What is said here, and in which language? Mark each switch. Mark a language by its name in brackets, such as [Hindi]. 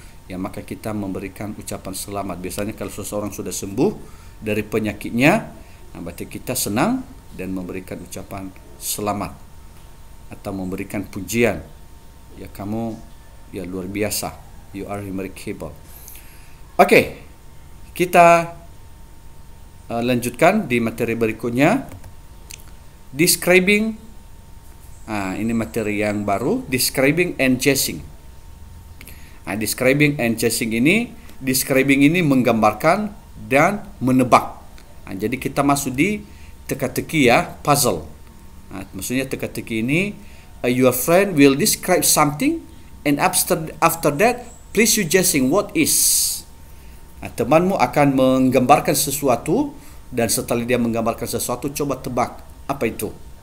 [Indonesian] Ya, maka kita memberikan ucapan selamat. Biasanya kalau seseorang sudah sembuh dari penyakitnya, berarti kita senang dan memberikan ucapan selamat atau memberikan pujian. Ya, kamu ya luar biasa. [English] You are remarkable. [Indonesian] Oke, kita lanjutkan di materi berikutnya. Describing. Ini materi yang baru. Describing and guessing. Describing and guessing ini, describing ini menggambarkan dan menebak. Jadi kita masuk di teka-teki, ya, puzzle. Maksudnya teka-teki ini, [English] your friend will describe something and after that please you guessing what is. [Indonesian] Temanmu akan menggambarkan sesuatu dan setelah dia menggambarkan sesuatu, coba tebak apa itu.